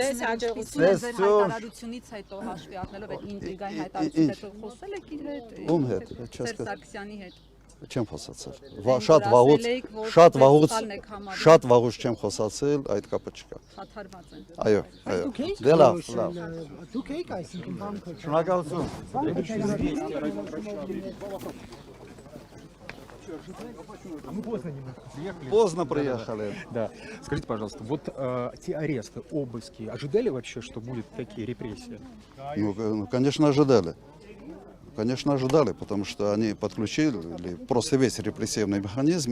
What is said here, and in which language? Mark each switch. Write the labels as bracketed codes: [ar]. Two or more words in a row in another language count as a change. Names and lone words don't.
[hy] Հայտարարությունից հետո հաշվի առնելով այդ ինտրիգային հայտարարությունից հետո խոսել եք իր հետ։ Ում հետ, Սարգսյանի հետ։ Չեմ խոսացել։ Շատ վաղուց չեմ խոսացել, այդ կապը չկա։ Խաթարված են։ Այո, այո։ Դե լավ։ Դուք եք այսինքն բան քո։ Շնորհակալություն։ [ru] Мы поздно немножко приехали. Поздно приехали. Да. Скажите, пожалуйста, вот те аресты, обыски, ожидали вообще, что будут такие репрессии? Ну, конечно, ожидали. Конечно, ожидали, потому что они подключили просто весь репрессивный механизм.